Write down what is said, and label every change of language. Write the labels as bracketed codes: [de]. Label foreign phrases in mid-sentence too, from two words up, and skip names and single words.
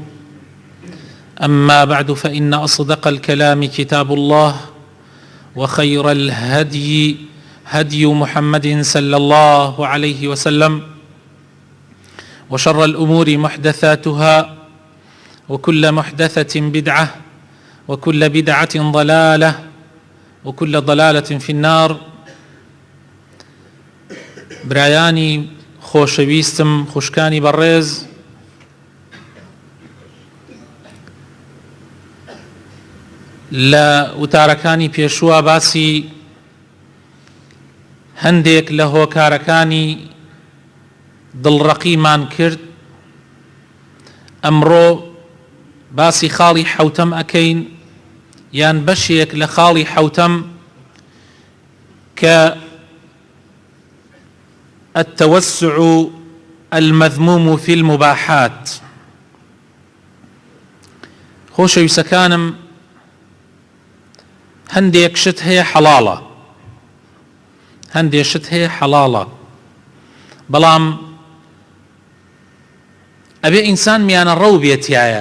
[ar] أما بعد، فإن أصدق الكلام كتاب الله، وخير الهدي هدي محمد صلى الله عليه وسلم، وشر الأمور محدثاتها، وكل محدثة بدعة، وكل بدعة ضلالة، وكل ضلالة في النار. [ckb] برایانی خۆشەویستم، خوشکانی بەڕێز، لە وتارەکانی پێشووە باسی هەندێک لە هۆکارەکانی دڵڕەقیمان کرد. ئەمڕۆ باسی خاڵی حەوتەم ئەکەین، یان بەشێک لە خاڵی حەوتەم کە [ar] التوسع المذموم في المباحات. [ckb] خۆشەویستەکانم، هەندێک شت هەیە حەڵاڵە، هەندێک شت هەیە حەڵاڵە، بەڵام ئەبێ ئینسان میانە ڕەو بێتیایە.